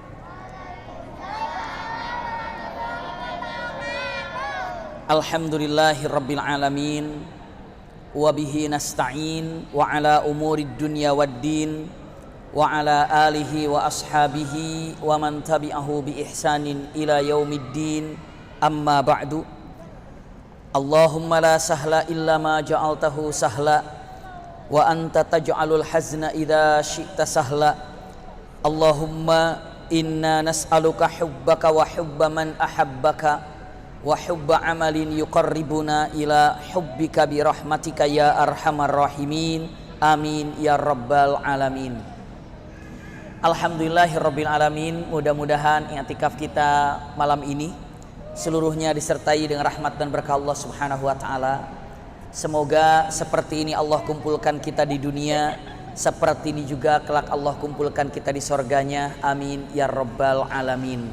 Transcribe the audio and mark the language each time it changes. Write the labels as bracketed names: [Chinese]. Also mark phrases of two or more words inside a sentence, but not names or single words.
[Arabic] الحمد لله رب العالمين وبه نستعين وعلى أمور الدنيا والدين وعلى آله وأصحابه ومن تبعه بإحسان إلى يوم الدين أما بعد. اللهم لا سهل إلا ما جعلته سهلا وأنت تجعل الحزن إذا شئت سهلا. اللهم إنا نسألك حبك وحب من أحبك وحب عمل يقربنا إلى حبك برحمتك يا أرحم الراحمين. آمين يا رب العالمين. الحمد لله رب العالمين. [Indonesian] Mudah-mudahan i'tikaf kita malam ini seluruhnya disertai dengan rahmat dan berkah Allah [Arabic] سبحانه وتعالى. [Indonesian] Semoga seperti ini Allah kumpulkan kita di dunia, seperti ini juga kelak Allah kumpulkan kita di sorganya. [Arabic] آمين يا رب العالمين.